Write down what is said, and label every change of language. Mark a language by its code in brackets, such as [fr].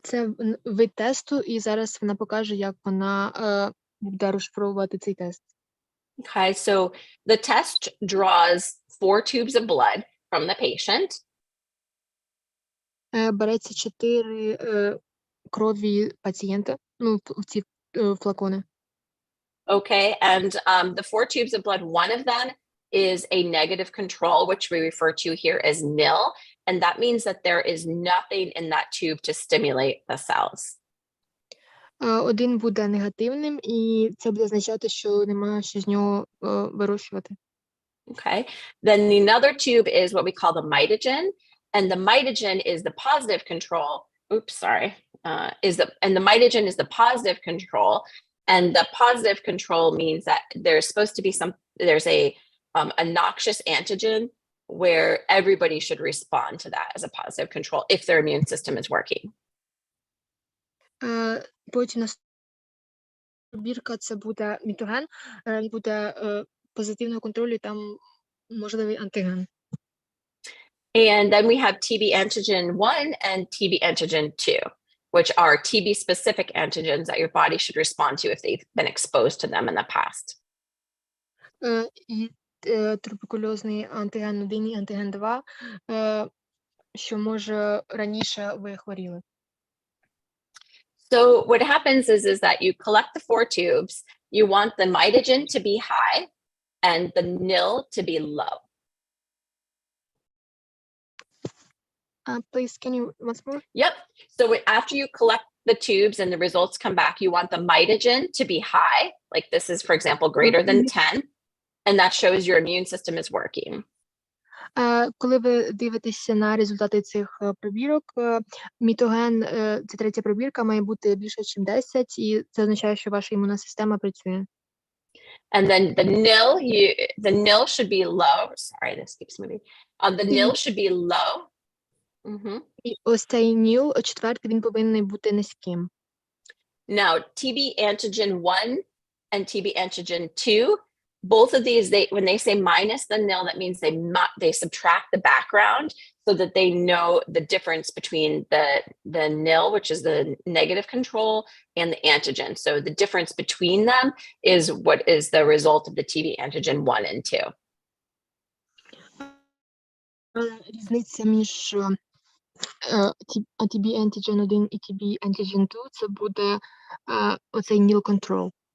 [uk] Це вид тесту, і зараз вона покаже, як вона буде розшифровувати цей тест. [en] Okay, so the test draws 4 tubes of blood from the patient. [uk] Береться 4 крові пацієнта, в ці флакони. [en] Okay, and the 4 tubes of blood, one of them is a negative control, which we refer to here as nil, and that means that there is nothing in that tube to stimulate the cells. [uk] Один буде негативним, і це буде означати, що немає що з нього вирощувати. [en] Okay, then another tube is what we call the mitogen, and the mitogen is the positive control. Oops, sorry. And the mitogen is the positive control, and the positive control means that there's supposed to be there's a noxious antigen where everybody should respond to that as a positive control if their immune system is working. [uk] Потім бірка це буде мітоген, буде позитивного контролю, і там можливий антиген. [en] And then we have TB antigen 1 and TB antigen 2, which are TB specific antigens that your body should respond to if they've been exposed to them in the past. [uk] І туберкульозний антиген 1 і антиген 2, що може раніше ви хворіли. [en] So what happens is that you collect the 4 tubes, you want the mitogen to be high and the nil to be low. Please, can you once more? Yep. So after you collect the tubes and the results come back, you want the mitogen to be high. Like this is, for example, greater than 10. And that shows your immune system is working. [uk] Коли ви дивитеся на результати цих пробірок, мітоген, це третя пробірка, має бути більше, ніж 10, і це означає, що ваша імунна система працює. [en] And then the nil should be low. Sorry, this keeps moving. The nil should be low. [uk] І ось цей ніл, четвертий, він повинен бути низьким. [en] Now, TB antigen 1 and TB antigen 2, both of these, when they say minus the nil, that means they subtract the background so that they know the difference between the nil, which is the negative control, and the antigen. So the difference between them is what is the result of the TB antigen 1 and 2. [uk] Різниця між TB antigen 1 і TB antigen 2 – це буде оцей nil control.